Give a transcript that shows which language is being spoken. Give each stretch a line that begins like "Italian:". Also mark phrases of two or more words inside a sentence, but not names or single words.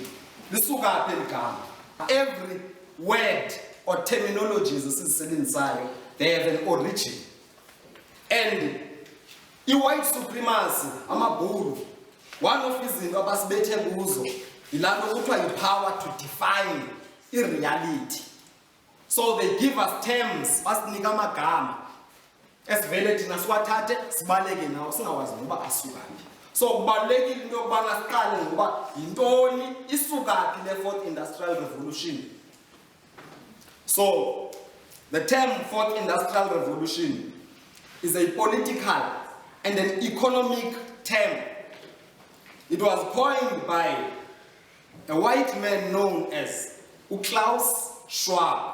Xhosa: Lisuka phi igama?
English: Every word or terminologies esizisebenzisayo, they have an origin. And i-white supremacy, amabhulu, one of
Xhosa: izinto abasibethe kuzo yilaa nto kuthiwa
English: yi-power to define i-reality. So they give us terms,
Xhosa: basinika amagama esivele thina siwathathe sibaleke nawo singawazi noba asuka phi. So kubalulekile into yokubana siqale ngoba yintoni isuka phi le
English: fourth industrial revolution. So the term fourth industrial revolution is a political and an economic term. It was coined by a white man known as Klaus Schwab.